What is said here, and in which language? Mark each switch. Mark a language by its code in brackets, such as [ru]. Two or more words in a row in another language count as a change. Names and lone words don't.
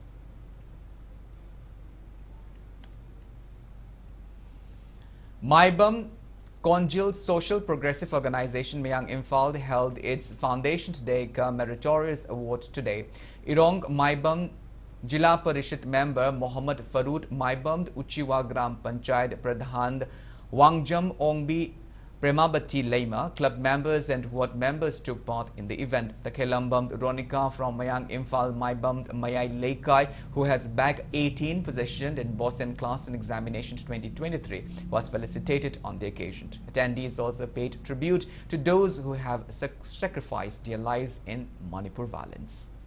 [en] Maibam Congealed Social Progressive Organization Mayang Imphal held its Foundation Day Meritorious Award today. Irong Maibam Jila Parishad member Mohammad Farood Maibam Uchiwa Gram Panchayat Pradhan Wangjam Ongbi Premabati Lema, club members and ward members took part in the event. The Kelambam Ronika from Mayang Imphal Maibam Mayai Laikai, who has bagged 18 positions in Boston class in examinations 2023, was felicitated on the occasion. Attendees also paid tribute to those who have sacrificed their lives in Manipur violence.